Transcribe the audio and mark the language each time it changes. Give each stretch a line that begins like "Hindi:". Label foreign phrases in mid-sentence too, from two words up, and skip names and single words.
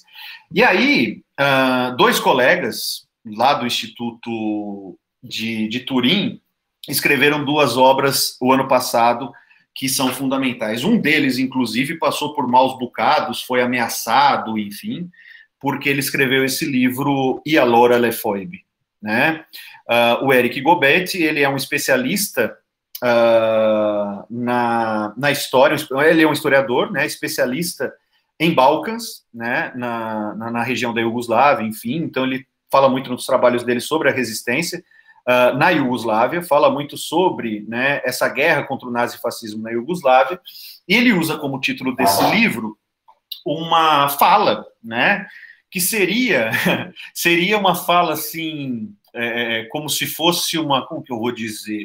Portuguese: E aí, dois colegas lá do Instituto de Turim escreveram duas obras o ano passado, que são fundamentais. Um deles, inclusive, passou por maus bocados, foi ameaçado, enfim, porque ele escreveu esse livro E allora le foibe, o Eric Gobetti, ele é um especialista na história, ele é um historiador, especialista em Balcãs, na região da Iugoslávia, enfim, então ele fala muito nos trabalhos dele sobre a resistência, na Iugoslávia, fala muito sobre essa guerra contra o nazifascismo na Iugoslávia, e ele usa como título desse livro uma fala, que seria uma fala, assim, como se fosse como que eu vou dizer?